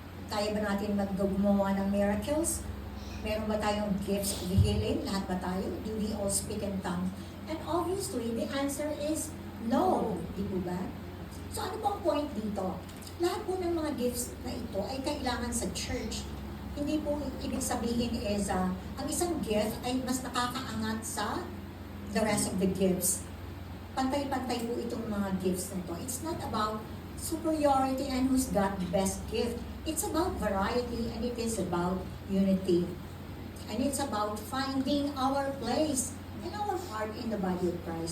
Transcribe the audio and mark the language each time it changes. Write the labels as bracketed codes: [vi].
[tl] Kaya ba natin gumawa ng miracles? Meron ba tayong gifts of healing? Lahat ba tayo? [en] Do we all speak in tongues? And obviously, the answer is no. [tl] Di po ba? So ano pong point dito? Lahat po ng mga gifts na ito ay kailangan sa church. Hindi po ibig sabihin is ang isang gift ay mas nakakaangat sa [en] the rest of the gifts. [tl] Pantay-pantay po itong mga gifts na ito. [en] It's not about superiority and who's got the best gift. It's about variety and it is about unity. And it's about finding our place and our part in the body of Christ.